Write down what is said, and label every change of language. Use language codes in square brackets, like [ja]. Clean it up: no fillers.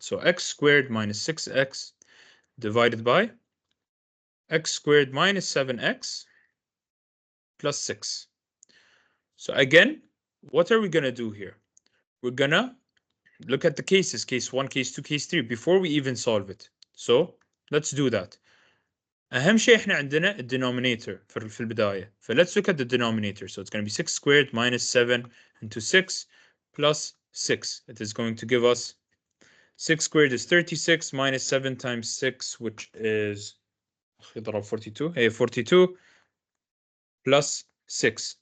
[en] So x squared minus 6x divided by x squared minus 7x plus 6. So again, what are we going to do here? We're going to look at the cases, case 1, case 2, case 3, before we even solve it. So let's do that. [ar] أهم شيء إحنا عندنا denominator في البداية. [en] Let's look at the denominator. So it's going to be 6 squared minus 7 into 6 plus 6. It is going to give us 6 squared is 36 minus 7 times 6, which is 42. 42 plus 6.